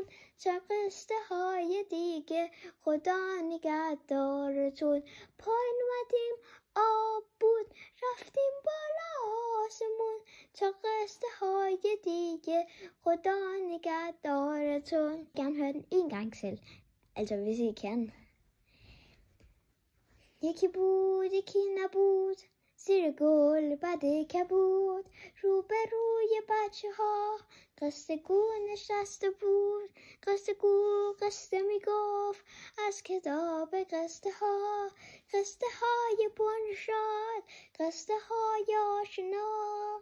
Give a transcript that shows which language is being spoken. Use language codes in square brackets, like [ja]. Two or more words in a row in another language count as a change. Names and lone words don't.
[fa] تا قصه های دیگه خدا نگهدارتون. پایین اومدیم آب بود، رفتیم بالا آسمون. تا قصه های دیگه خدا نگهدارتون. [da] Gerne høre den en gang selv, altså hvis I kan. [fa] یکی بود یکی نبود, زیر گل بده کبود. روبروی بچه ها، قصه گو نشسته بود. قصه گو قصه می گفت، از کتاب قصه ها. قصه های پرنشاد، قصه های آشنا.